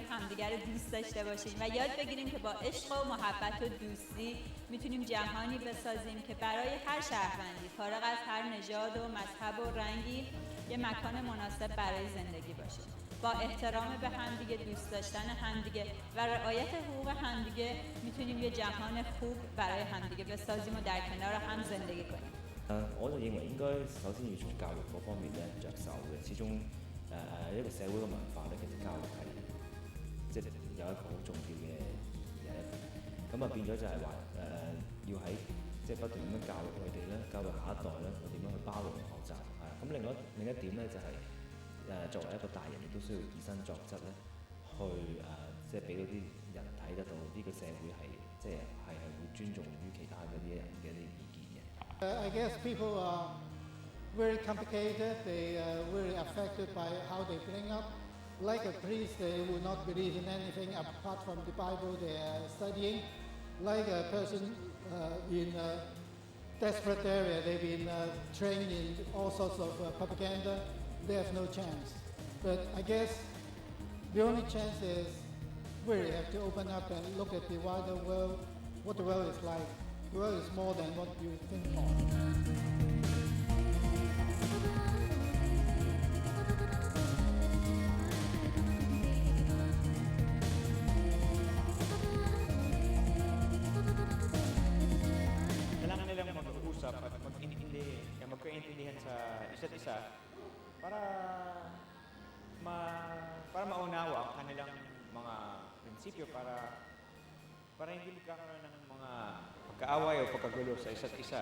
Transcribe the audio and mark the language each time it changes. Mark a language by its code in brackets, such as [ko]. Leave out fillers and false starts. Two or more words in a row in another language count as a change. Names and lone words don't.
[fa] همدیگر رو دوست داشته باشیم و یاد بگیریم که با عشق و محبت و دوستی میتونیم جهانی بسازیم که برای هر شهروندی فارغ از هر نژاد و مذهب و رنگی یه مکان مناسب برای زندگی باشه. با احترام به همدیگه، دوست داشتن همدیگه و رعایت حقوق همدیگه میتونیم یه جهان خوب برای همدیگه بسازیم و در کنار هم زندگی کنیم. [yue] 我就認為應該首先要從教育嗰方面咧着手嘅，始終一個社會嘅文化咧，其實教育係即係有一個好重要嘅嘢。咁啊變咗就係話要喺即係不斷咁樣教育佢哋咧，教育下一代咧，點樣去包容學習係。咁另一點咧就係作為一個大人，亦都需要以身作則咧，去即係俾到啲人睇得到呢個社會係即係會尊重於其他嗰啲人嘅啲意見嘅。 [en] I guess people are very complicated. They are very affected by how they bring up. Like a priest, they will not believe in anything apart from the Bible they are studying. Like a person in a desperate area, they've been trained in all sorts of propaganda. They have no chance. But I guess the only chance is we really have to open up and look at the wider world, what the world is like. The world is more than what you think of. [tl] Kailangan nilang mag-uusap at magkaintindihan sa isa't isa para maunawa ang kanilang mga prinsipyo para hindi magkakaroon ng mga pagkaaway o pagkagulo sa isa't isa.